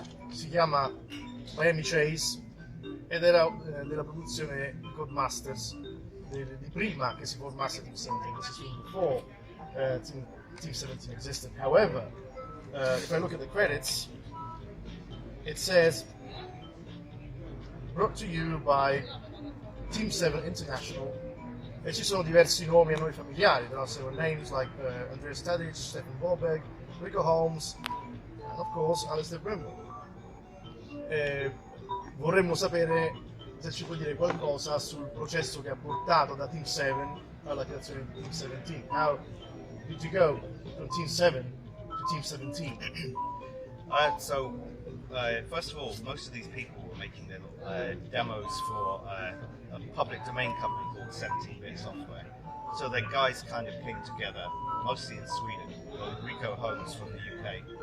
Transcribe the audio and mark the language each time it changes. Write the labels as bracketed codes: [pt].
[it] Si chiama Miami Chase ed era della produzione Codemasters, di prima che si formasse Team 17. [en] This is from before Team 17 existed. However, if I look at the credits, it says brought to you by Team 7 International, [it] e ci sono diversi nomi a noi familiari. [en] There are several names like Andreas Tadic, Stefan Bobek, Rico Holmes, and of course Allister Brimble. [it] Vorremmo sapere se ci puoi dire qualcosa sul processo che ha portato da Team 7 alla creazione di Team 17. [en] How did you go from Team 7 to Team 17? First of all, most of these people were making their demos for a public domain company called 17-bit Software. So the guys kind of came together, mostly in Sweden, Rico Holmes from the UK.